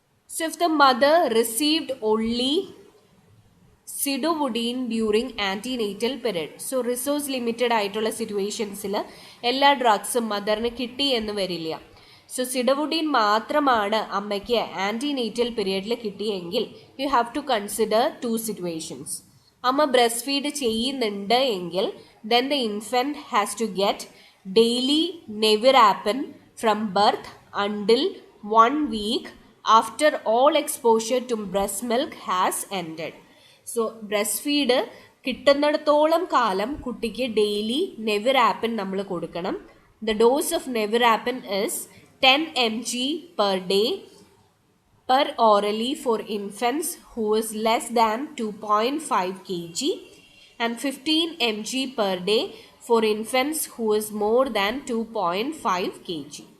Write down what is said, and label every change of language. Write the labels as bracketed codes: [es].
[en] So if the mother received only sidovudine during antenatal period, so resource limited [ml] ആയിട്ടുള്ള സിറ്റുവേഷൻസിൽ എല്ലാ ഡ്രഗ്സും മദറിന് കിട്ടി എന്ന് വരില്ല. സോ സിഡവുഡീൻ മാത്രമാണ് അമ്മയ്ക്ക് ആൻറ്റിനേറ്റൽ പീരിയഡിൽ കിട്ടിയെങ്കിൽ [en] You have to consider 2 situations. [ml] അമ്മ ബ്രസ്റ്റ് ഫീഡ് ചെയ്യുന്നുണ്ട് എങ്കിൽ [en] Then the infant has to get daily nevirapine from birth until 1 week after all exposure to breast milk has ended. [ml] So breast feed കിട്ടുന്നിടത്തോളം കാലം കുട്ടിക്ക് daily നെവിറാപ്പിൻ നമ്മൾ കൊടുക്കണം. [en] The dose of nevirapine is 10 mg per day per orally for infants who is less than 2.5 kg and 15 mg per day for infants who is more than 2.5 kg.